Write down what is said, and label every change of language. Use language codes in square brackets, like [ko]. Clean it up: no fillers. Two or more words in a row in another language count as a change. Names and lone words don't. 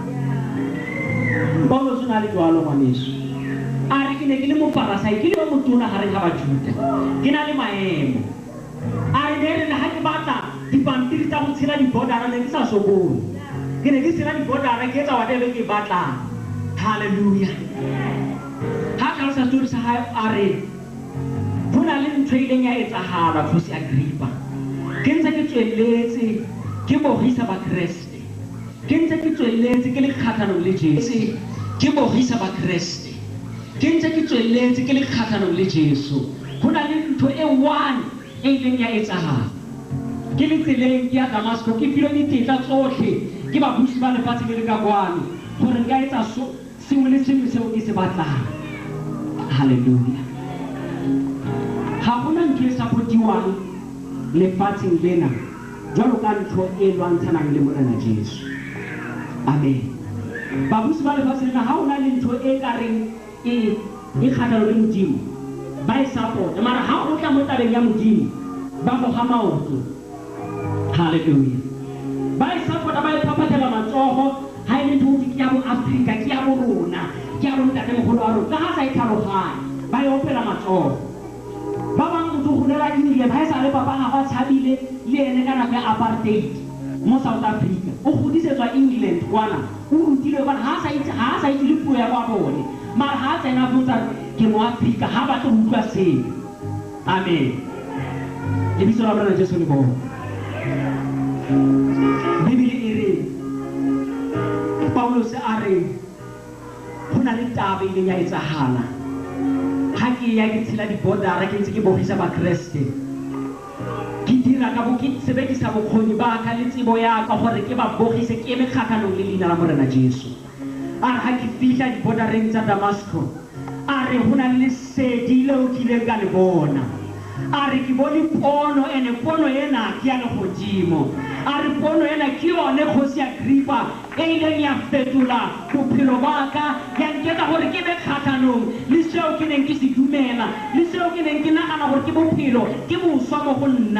[st] Paulos o na le jwalo ngwaneso a re ke ne ke le moparasai ke le o motona gareng ga Bajuda ke na le maemo a re ne re le ha ke batla dipampiri tsa go tshela dibordara ne ke sa sokole ke ne ke tshela dibordara ke etsa whatever ke batlang. Hallelujah. Ha ka sa story sa hae a re ho na le ntho ileng ya etsahala Kgosi Agrippa ke ntse ke tsweletse ke bogisa ba Kriste ke ntse ke tsweletse ke le kgathanong le Jesu ke bogisa ba Kriste ke ntse ke tsweletse ke le kgathanong le Jesu. Ho na le ntho e one e ileng ya etsahala ke le tseleng ya Damasco ke filo ditetla tsotlhe ke ba busi ba lefatshe le ka kwano gore nka etsa sengwe le sengwe seo ke se batlang. Hallelujah. Ha gona ntho e sa gotiwang lefatsheng lena jwalo ka ntho e lwantshanang le morena Jesu. Amen. Babusi ba lefatshe lena ha ona le ntho e ka reng e kgatlhano le Modimo ba e support mara ha o tla mo tabeng ya Modimo ba go ga maoto. Hallelujah. [tn] Ba e support ba e papatela matsogo ha e le ntho ke ya bo Africa ke ya bo rona ke ya rona ka mogolo wa rona ha sa e tlhaloganya ba e opela matsogo. Ba bang motho go nela ile ba sa le papa ga ba tshabile le ene ka nako ya apartheid mo South Africa o godisetswa England kwana o rutile ba ha sa itse le puo ya kwa bone mara ha tsena botsa ke mo Africa ha ba tlo utlwa seng. [st] Amen. Le bitso la morena Jesu le bo. Bibele e re Paulos a re go na le taba ile ya etsahala ha ke ya ke tshela dibordara ke ntse ke bogisa ba Kriste ke dira ka bo ke sebedisa bokgoni ba ka le tsebo ya ka gore ke ba bogise ke eme kgakganong le leina la morena Jesu. A re ha ke fihla dibordareng tsa Damasco a re ho na le lesedi leo ke ileng ka le bona a re ke bone pono ene pono ena ke ya legodimo a re pono ena ke yone Kgosi Agrippa e ileng ya fetola bophelo ba ka ya nketsa gore ke be kgakganong le seo ke neng ke se dumela le seo ke neng ke nagana gore ke bophelo ke boswa mo go nna.